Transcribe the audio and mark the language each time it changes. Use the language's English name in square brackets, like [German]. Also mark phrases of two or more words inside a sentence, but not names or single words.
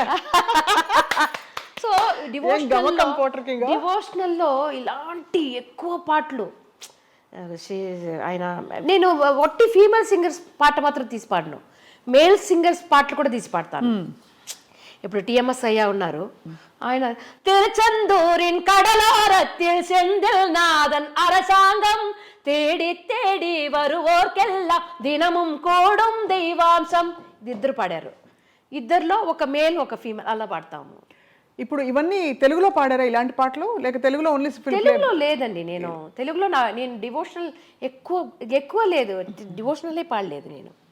[Telugu] సో డివోషనల్లో ఇలాంటి ఎక్కువ పాటలు ఆయన, నేను ఒట్టి [English] female singers [Telugu] పాట మాత్రం తీసి పాడను, [English] male singers [Telugu] పాటలు కూడా తీసి పాడతాను. ఇప్పుడు టిఎంఎస్ అయ్యా ఉన్నారు, ఆయన [Tamil] திருச்செந்தூரின் கடலோரத்தில் செந்தில் நாதன் அரசாங்கம் தேடி தேடி வருவோர்க்கெல்லாம் தினமும் கூடும் தெய்வாம்சம், [Telugu] ఇది ఇద్దరు పాడారు. ఇద్దరిలో ఒక మేల్ ఒక ఫీమేల్ అలా పాడతాము. ఇప్పుడు ఇవన్నీ తెలుగులో పాడారా ఇలాంటి పాటలు, లేక తెలుగులో ఓన్లీ? తెలుగులో లేదండి, నేను తెలుగులో నేను డివోషనల్ ఎక్కువ లేదు, డివోషనలే పాడలేదు నేను.